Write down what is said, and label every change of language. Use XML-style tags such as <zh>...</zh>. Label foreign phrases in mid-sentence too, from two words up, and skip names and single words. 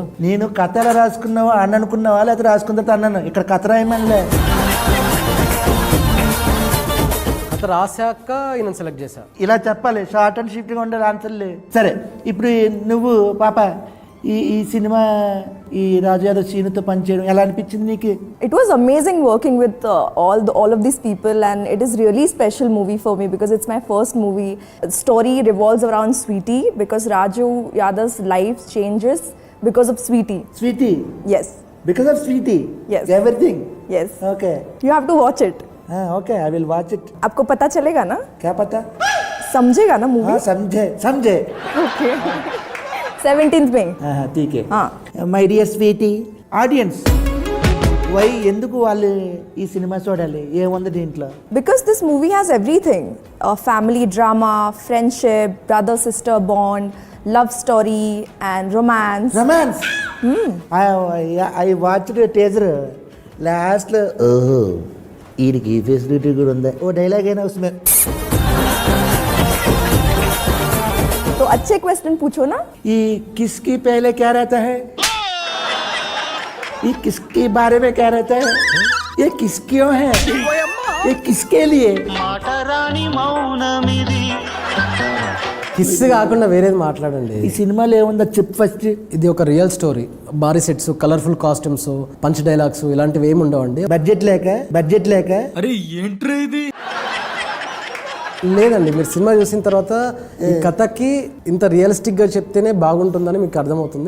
<te>నేను కథ ఎలా రాసుకున్నావా అని అనుకున్నావా లేకపోతే రాసుకున్న తర్వాత అన్నాను. ఇక్కడ కథ రాయమనిలే. కథ రాశాక ఈయన సెలెక్ట్ చేశా. ఇలా చెప్పాలి,</te> <en>short and sweetగా</en> <te>ఉండాలి ఆన్సర్లు. సరే ఇప్పుడు నువ్వు పాప ఈ సినిమా ఈ రాజు యాదవ్ సీనుతో పనిచేయడం ఎలా అనిపించింది నీకు?</te> <en>It was amazing working with all of these people, and it is really special movie for me because it's my first movie. The story revolves around Sweetie because Raju Yadav's life changes because of Sweetie. స్వీటీ, Yes, because of Sweetie, Yes. ఎవ్రీథింగ్. yes. ఓకే You have to watch it. Okay, I will watch it.</en> <hi>आपको पता चलेगा ना, क्या पता? समझेगा ना मूवी? हाँ, समझे समझे. Okay. 17th में. हाँ, ठीक है. हाँ.</hi> <en>my dear Sweetie audience,</en> <te>వై ఎందుకు వాళ్ళు ఈ సినిమా చూడాలి? ఏముంది దీంట్లో?</te> <en>Because this movie has everything: family drama, friendship, brother-sister bond, love story, and romance. Romance. I watched teaser.</en> <te>లాస్ట్లో ఓహో వీడికి ఈ ఫెసిలిటీ కూడా ఉందా, ఓ డైలాగ్ అయినా उसमें.</te> <hi>तो अच्छे क्वेश्चन पूछो ना. ఈ किसकी पहले क्या रहता है, ये किसके बारे में क्या रहता है, ये किस क्यों है, ये किसके लिए?</hi> <te>కిస్ కాకుండా వేరేది మాట్లాడండి. ఈ సినిమాలో ఏముందో చెప్పు ఫస్ట్. ఇది ఒక రియల్ స్టోరీ. భారీ సెట్స్,</te> <en>colorful costumes, punch dialogues</en> <te>ఇలాంటివి ఏమి ఉండవండి. బడ్జెట్ లేక అరే ఏంట్రా ఇది? లేదండి, మీరు సినిమా చూసిన తర్వాత ఈ కథకి ఇంత రియలిస్టిక్ గా చెప్తేనే బాగుంటుందని మీకు అర్థమవుతుంది.</te>